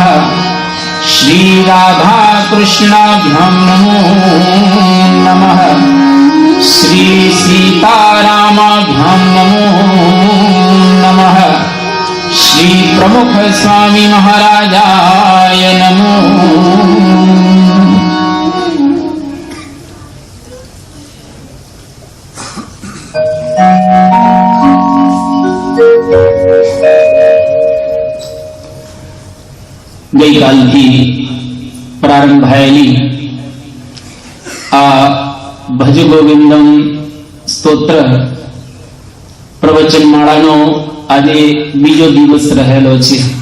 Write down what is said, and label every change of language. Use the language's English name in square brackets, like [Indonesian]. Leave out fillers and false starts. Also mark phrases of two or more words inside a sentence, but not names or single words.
[Sanskrit] श्री राधा कृष्णाभ्यां नमो नमः। श्री सीतारामाभ्यां नमो नमः। श्री प्रमुख स्वामी महाराजाय नमो। [Gujarati] ગઈકાલથી પ્રારંભ થયેલી આ ભજ ગોવિંદમ સ્તોત્ર પ્રવચનમાળાનો આજે બીજો દિવસ રહેલો છે।